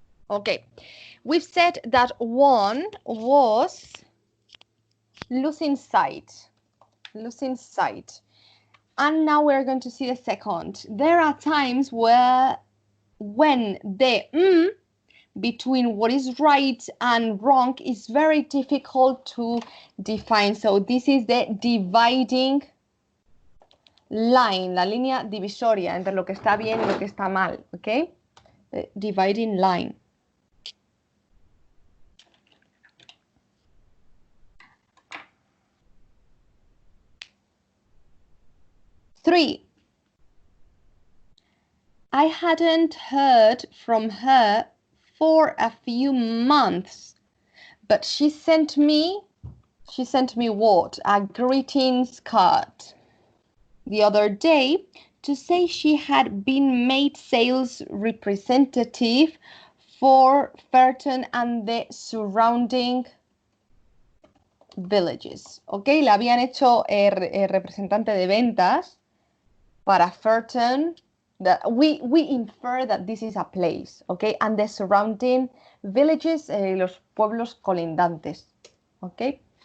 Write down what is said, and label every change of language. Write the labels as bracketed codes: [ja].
[en] Okay, we've said that one was losing sight. Losing sight. And now we're going to see the second. There are times when the between what is right and wrong is very difficult to define. So this is the dividing line, [es] la línea divisoria entre lo que está bien y lo que está mal, ¿ok? [en] The dividing line. Three, I hadn't heard from her for a few months, but she sent me what? A greetings card the other day to say she had been made sales representative for Ferton and the surrounding villages. [es] Ok, la habían hecho representante de ventas para Ferton. [en] We infer that this is a place, okay, and the surrounding villages, [es] los pueblos colindantes, [en] okay.